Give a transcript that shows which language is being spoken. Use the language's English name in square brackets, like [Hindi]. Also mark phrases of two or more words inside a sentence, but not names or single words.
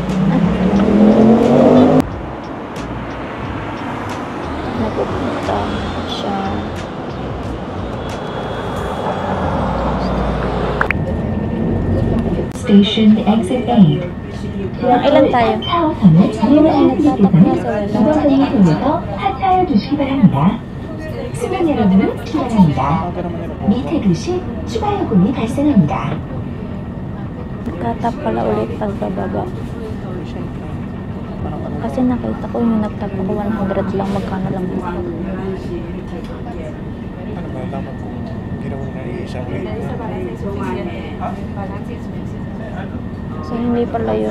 [Filipino] Napupunta siya. [English] Station exit 8. [Filipino] Ilan tayo? Hindi na nagtatak na sa wala. [Korean] 하차해 주시기 바랍니다. 승객 여러분 축하합니다. 미퇴근 시 추가 요금이 발생합니다. [Filipino] Nagtatap pala ulit pagbababa. Kasi nakita ko yung nagtap ako 100 lang, magkano lang dito. Ano ba, dapat ginawa na siya grade. So, hindi pala yun.